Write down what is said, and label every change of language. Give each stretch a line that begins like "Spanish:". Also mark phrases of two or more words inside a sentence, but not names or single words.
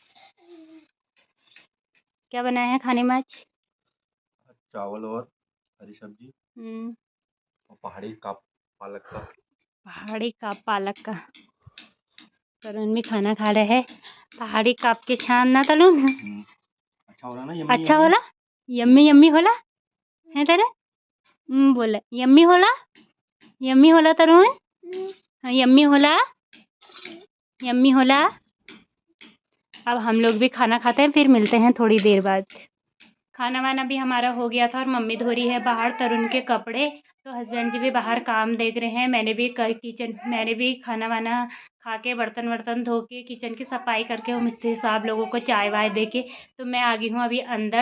Hindi: क्या बनाया है खाने में आज? चावल और हरी सब्जी और पहाड़ी का पालक का। पहाड़ी का पालक का। तरुण भी खाना खा रहे हैं पहाड़ी काप के छान ना तरुण। अच्छा हो रहा ना, यम्मी अच्छा यम्मी। होला, यम्मी यम्मी होला है तरुण। बोला यम्मी होला, यम्मी होला तरुण। हाँ, यम्मी होला, यम्मी होला। अब हम लोग भी खाना खाते हैं, फिर मिलते हैं थोड़ी देर बाद। खाना वाना भी हमारा हो गया था और मम्मी धो रही है बाहर तरुण के कपड़े। तो हस्बैंड जी भी बाहर काम देख रहे हैं। मैंने भी खाना वाना खा के बर्तन वर्तन धो के किचन की सफाई करके वो मिस्त्री साहब लोगों को चाय वाय दे के तो मैं आ गई हूँ अभी अंदर।